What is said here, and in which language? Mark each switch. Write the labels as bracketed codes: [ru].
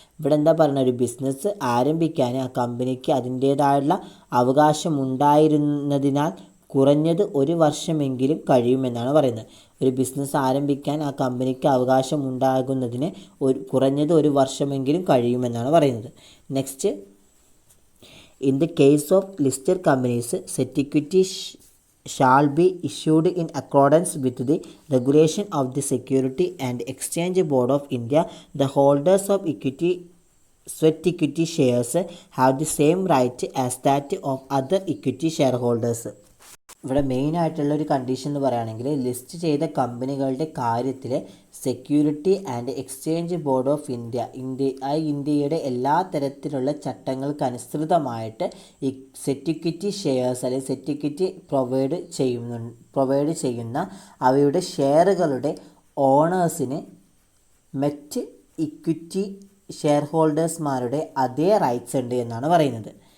[ml] ഇവിടെ എന്താ പറയുക, ഒരു ബിസിനസ് ആരംഭിക്കാൻ ആ കമ്പനിക്ക് അതിൻ്റേതായുള്ള അവകാശമുണ്ടായിരുന്നതിനാൽ കുറഞ്ഞത് ഒരു വർഷമെങ്കിലും കഴിയുമെന്നാണ് പറയുന്നത്. ഒരു ബിസിനസ് ആരംഭിക്കാൻ ആ കമ്പനിക്ക് അവകാശമുണ്ടാകുന്നതിന് കുറഞ്ഞത് ഒരു വർഷമെങ്കിലും കഴിയുമെന്നാണ് പറയുന്നത്. [en] Next, in the case of listed companies, security shall be issued in accordance with the regulation of the Security and Exchange Board of India. The holders of sweat equity shares have the same right as that of other equity shareholders. [ml] ഇവിടെ മെയിനായിട്ടുള്ള ഒരു condition എന്ന് പറയുകയാണെങ്കിൽ, list ചെയ്ത കമ്പനികളുടെ കാര്യത്തിൽ security and exchange board of ഇന്ത്യയുടെ എല്ലാ തരത്തിലുള്ള ചട്ടങ്ങൾക്കനുസൃതമായിട്ട് ഈ സെക്യൂരിറ്റി ഷെയർസ് അല്ലെങ്കിൽ സെക്യൂരിറ്റി പ്രൊവൈഡ് ചെയ്യുന്ന അവയുടെ ഷെയറുകളുടെ ഓണേഴ്സിന് മറ്റ് ഇക്വിറ്റി ഷെയർ ഹോൾഡേഴ്സ്മാരുടെ അതേ റൈറ്റ്സ് ഉണ്ട് എന്നാണ് പറയുന്നത്.